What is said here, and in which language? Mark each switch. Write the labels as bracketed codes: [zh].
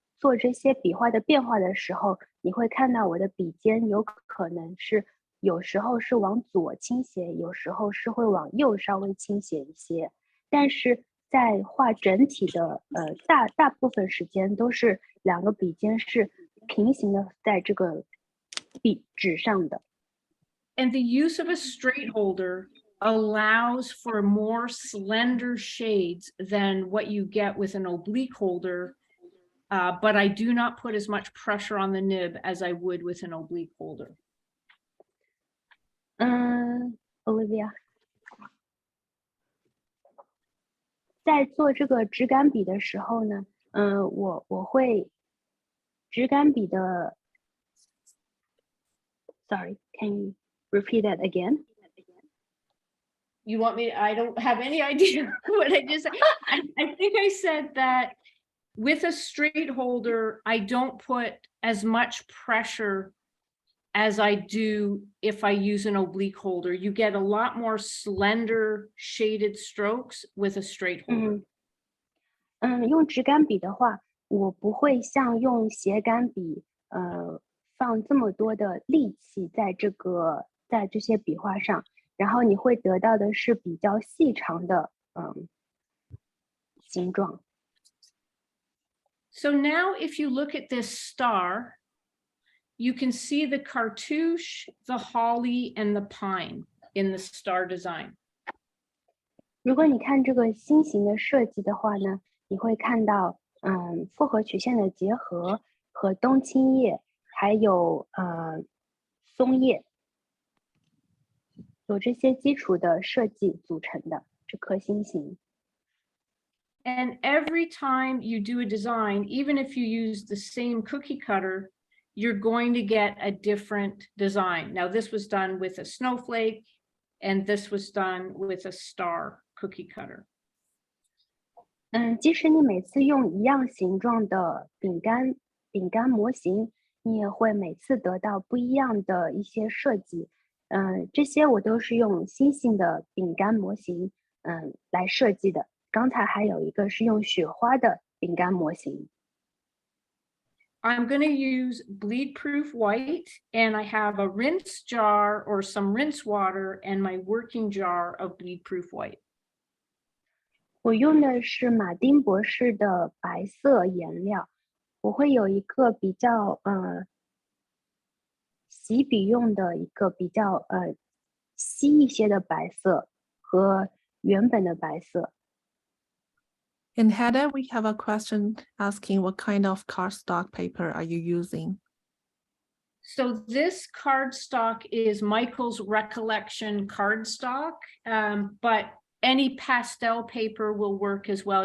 [zh] 做这些笔画的变化的时候，你会看到我的笔尖有可能是有时候是往左倾斜，有时候是会往右稍微倾斜一些，但是在画整体的大部分时间都是两个笔尖是平行的在这个笔纸上的。 [en] And the use of a straight holder allows for more slender shades than what you get with an oblique holder, but I do not put as much pressure on the nib as I would with an oblique holder. [zh] Olivia 在做这个直杆笔的时候呢，我会直杆笔的 [en] Sorry, can you repeat that again? You want me? I don't have any idea what I just said. I think I said that with a straight holder, I don't put as much pressure as I do if I use an oblique holder. You get a lot more slender shaded strokes with a straight holder. [zh] 用直杆笔的话，我不会像用斜杆笔，放这么多的力气在这些笔画上，然后你会得到的是比较细长的形状。 [en] So now if you look at this star, you can see the cartouche, the holly, and the pine in the star design. [zh] 如果你看这个心形的设计的话呢，你会看到复合曲线的结合和冬青叶，还有松叶，有这些基础的设计组成的这颗心形。 [en] And every time you do a design, even if you use the same cookie cutter, you're going to get a different design. Now, this was done with a snowflake, and this was done with a star cookie cutter. [zh] 即使你每次用一样形状的饼干模型，你也会每次得到不一样的一些设计。这些我都是用星星的饼干模型来设计的。刚才还有一个是用雪花的饼干模型。 [en] I'm going to use bleed-proof white, and I have a rinse jar or some rinse water and my working jar of bleed-proof white. [zh] 我用的是马丁博士的白色颜料，我会有一个比较洗笔用的一个比较稀一些的白色和原本的白色。 [en] And Heather, we have a question asking what kind of cardstock paper are you using? So this cardstock is Michael's Recollection cardstock, but any pastel paper will work as well.